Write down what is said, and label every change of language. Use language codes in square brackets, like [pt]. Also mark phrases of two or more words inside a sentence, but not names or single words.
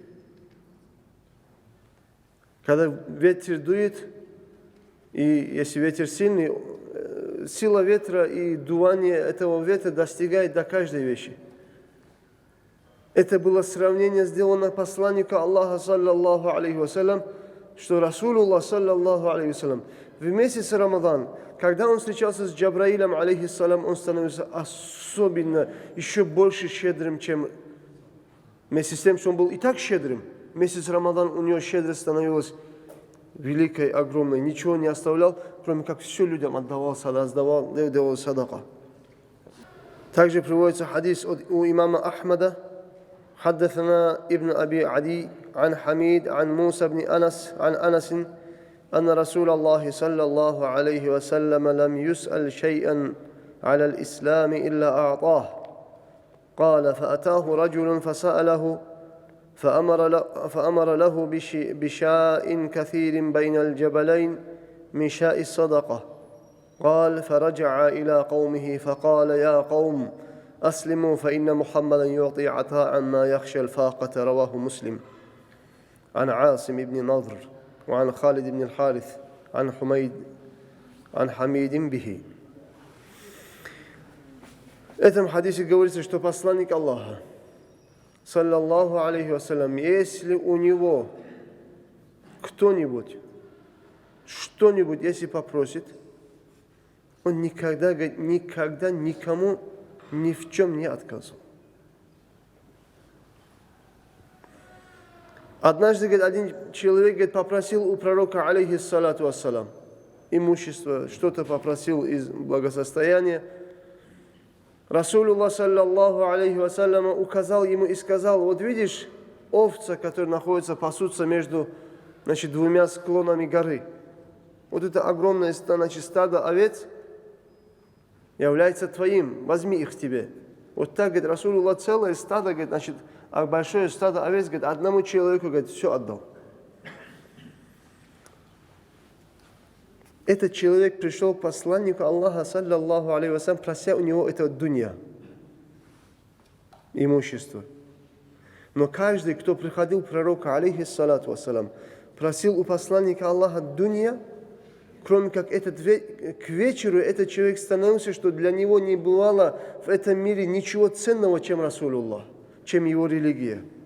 [ru] Когда ветер дует, и если ветер сильный, сила ветра и дувание этого ветра достигает до каждой вещи. Это было сравнение сделано посланнику Аллаха, [ar] صلى الله عليه وسلم, [ru] что Расулуллах, [ar] صلى الله عليه وسلم, [ru] в месяц Рамадан, когда он встречался с Джабраилем, алейхиссалам, он становился особенно, еще больше щедрым, чем вместе с тем, что он был и так щедрым. Месяц Рамадан у него щедрость становилась великой, огромной. Ничего не оставлял, кроме как все людям отдавал, давал садака. Также приводится хадис у имама Ахмада. [ar] حدثنا ابن أبي عدي عن حميد عن موسى بن أنس عن أنس أن رسول الله صلى الله عليه وسلم لم يسأل شيئا على الإسلام إلا أعطاه قال فأتاه رجل فسأله فأمر له بشاء كثير بين الجبلين من شاء الصدقة قال فرجع إلى قومه فقال يا قوم أسلموا فإن محمدا يعطي عطاء ما يخشى الفاقة. رواه مسلم عن عاصم بن نضر وعن خالد بن الحارث عن حميد به. [ru] В этом хадисе говорится, что посланник Аллаха, [ar] صلى الله عليه وسلم, [ru] если у него кто-нибудь что-нибудь, если попросит, он никогда никому ни в чем не отказывал. Однажды, один человек, попросил у пророка, [ar] عليه الصلاة والسلام, [ru] имущество, что-то попросил из благосостояния. [ar] رسول الله صلى الله عليه وسلم, [ru] указал ему и сказал: вот видишь, овца, которая находится, пасутся между, двумя склонами горы. Вот это огромное, стадо овец является твоим, возьми их тебе. Вот так, Расулуллах, целое стадо, а большое стадо овец, одному человеку, все отдал. Этот человек пришел к посланнику Аллаха, [ar] صلى الله عليه وسلم, [ru] прося у него это дунья, имущество. Но каждый, кто приходил к пророку, [ar] عليه الصلاة والسلام, [ru] просил у посланника Аллаха дунья, кроме как к вечеру этот человек становился, что для него не бывало в этом мире ничего ценного, чем Расулуллах, чем его религия.